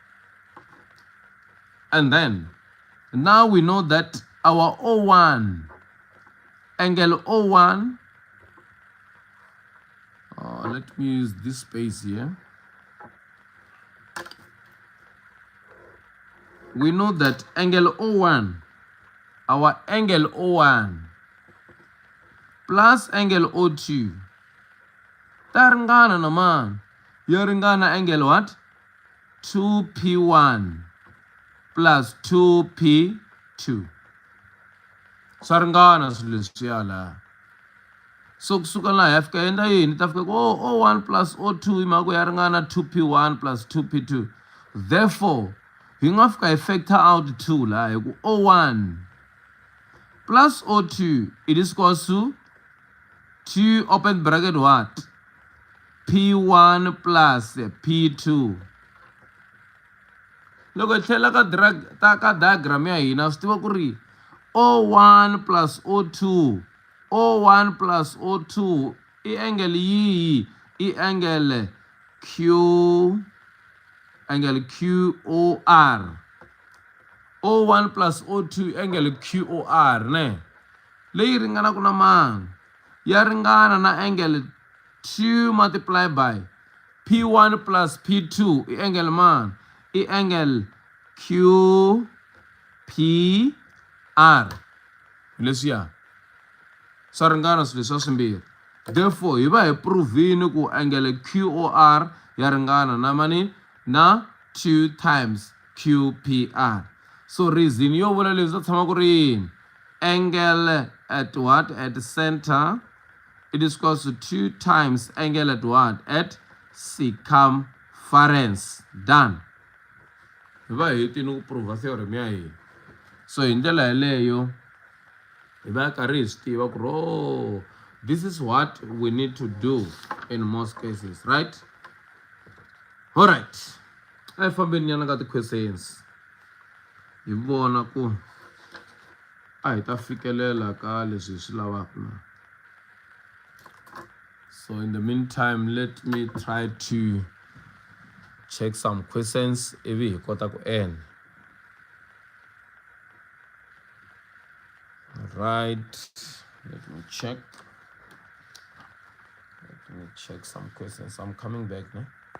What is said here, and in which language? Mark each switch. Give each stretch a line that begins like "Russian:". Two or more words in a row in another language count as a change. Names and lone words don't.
English: And then now we know that our O1, angle O1, let me use this space here. We know that angle O1, our angle O1 plus angle O2,
Tsonga: ta ringana na man. Ya ringana
English: angle what?
Tsonga: 2P1 plus 2P2. Swa ringana swilo leswiya la. So kusuka laha hi ya fika endla yini? Ta fika ku O1 plus O2 hi mhaka ya ringana 2P1 plus 2P2.
English: Therefore,
Tsonga: hi nga fika hi
English: factor out 2
Tsonga: laha hi ku
English: O1 plus O2 it is equals to 2 open bracket what? P1 plus P2.
Tsonga: Loko hi tlhela ka diagram ya hina swi tiva ku ri O1 plus O2 i angle yihi? I angle QOR.
English: O1 plus O2 angle QOR ne?
Tsonga: Leyi ringana na mani? Ya ringana na angle 2
English: multiplied by P1 plus P2
Tsonga: i angle mani? I angle QPR. Leswiya swa ringana swilo leswiya swimbirhi. Therefore, hi va hi provini ku angle QOR ya ringana na mani? Na 2 times QPR. So reason yo vula leswi ta tshama ku ri yini?
English: Angle at what? At center, it is equals to 2 times angle at what? At circumference. Done.
Tsonga: Hi va hi hetini ku prova theorem ya hina. So hi ndlela yaleyo hi va karhi hi swi tiva ku ri
English: this is what we need to do in most cases, right? All right.
Tsonga: A hi fambeni nyana ka ti-questions. Hi vona ku a hi ta fikelela ka leswi hi swi lavaka na.
English: So in the meantime, let me try to check some questions
Tsonga: ivi hi kota ku
English: end. Right. Let me check some questions. I'm coming back now.